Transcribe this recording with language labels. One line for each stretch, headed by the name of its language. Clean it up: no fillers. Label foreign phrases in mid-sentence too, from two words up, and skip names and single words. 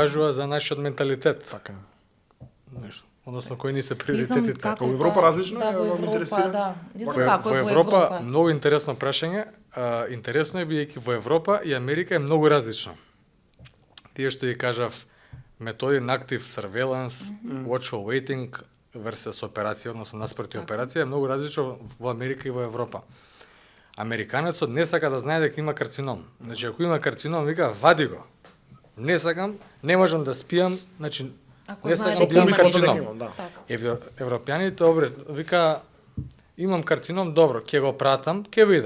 Macedonian: кажува за нашиот менталитет. Така. Нешто. Односно кои ни се Не знам приоритетите. како Во Европа различно да, е, во вам Европа, интересира? да. Не знам Во, како е во во Европа, Европа. многу интересно прашање. Интересно е бидејќи во Европа и Америка е многу различно. Тие што ја кажав методи на
English: active surveillance, watchful waiting versus
Macedonian: операција, односно наспроти операција, е многу различно во Америка и во Европа. Американецот не сака да знае дека има карцином. Значи, ако има карцином, вика, вади го. Не сакам, не можам да спијам, значи, Ако не знае сакам дека да имам има карцином. нешто. Да. Така. Европјаните обред вика имам карцином, добро, ќе го пратам, ќе видам.